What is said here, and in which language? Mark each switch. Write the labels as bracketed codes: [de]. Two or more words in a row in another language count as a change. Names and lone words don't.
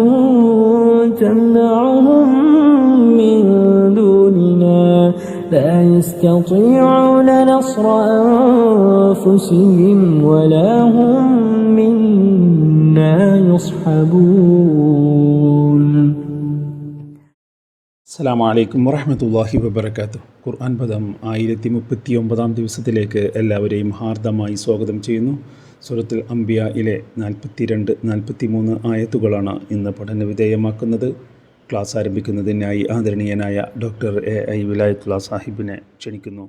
[ar] تمنعهم من دوننا لا يستطيعون نصر أنفسهم ولا هم منا يصحبون. السلام عليكم ورحمة الله وبركاته. [ml] ഖുർആൻ പദം 1039 ദിവസത്തിലേക്ക് എല്ലാവരെയും ഹാർദമായി സ്വാഗതം ചെയ്യുന്നു. സൂറത്തുൽ അംബിയയിലെ 42-43 ആയത്തുകളാണ് ഇന്ന് പഠന വിധേയമാക്കുന്നത്. ക്ലാസ് ആരംഭിക്കുന്നതിനായി ആദരണീയനായ ഡോക്ടർ എ വിലായത്തുള്ള സാഹിബിനെ ക്ഷണിക്കുന്നു.